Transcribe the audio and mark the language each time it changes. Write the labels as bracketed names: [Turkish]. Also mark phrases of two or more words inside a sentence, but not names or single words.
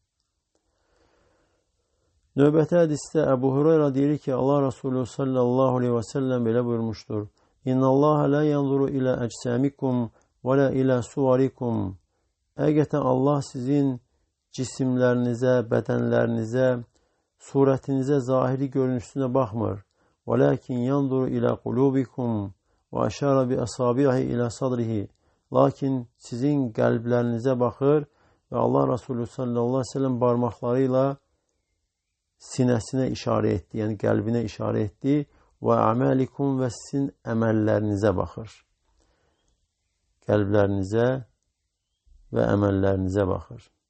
[Azerbaijani] Növbəti hədisdə Əbu Hureyra deyir ki, Allah Resulü [Arabic] صلى الله عليه وسلم [Azerbaijani] belə buyurmuşdur. [Arabic] إن الله لا ينظر إلى أجسامكم ولا إلى صوركم. [Azerbaijani] Həqiqətən Allah sizin cisimlərinizə, bədənlərinizə, surətinizə, zahiri görünüşünə baxmır. [Arabic] وَلَكِنْ يَنْظُرُ إِلَى قُلُوبِكُمْ وَأَشَارَ بِأَصَابِعِهِ إِلَى صَدْرِهِ. [Azerbaijani] Lakin sizin qəlblərinizə baxır və Allah Resulü [Arabic] صلى الله عليه وسلم [Azerbaijani] barmaqlarıyla sinəsinə işarə etdi, yəni qəlbinə işarə etdi. Və əməlikum və sizin əməllərinizə baxır. Qəlblərinizə və əməllərinizə baxır.